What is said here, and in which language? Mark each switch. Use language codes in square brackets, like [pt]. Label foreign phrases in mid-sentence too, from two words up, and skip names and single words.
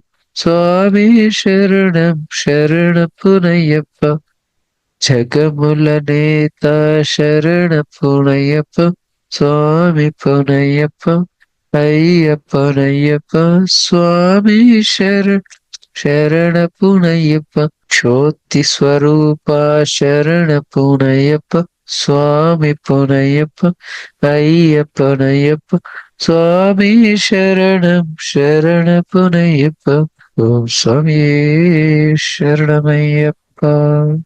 [te] స్వామి శరణం శరణ పునయప్ప. జగముల నేత శరణ పునయప్ప. స్వామి పునయప్ప. అయ్యప్పనయ్యప్ప. స్వామి శరణ పునయప్ప. [ta] ஜோதி ஸ்வரூபா சரண புனையப்ப சுவாமி புனையப்ப ஐயப்பனையப்ப சுவாமி சரணம் சரண புனையப்ப ஓம் சுவாமியே சரணமையப்பா.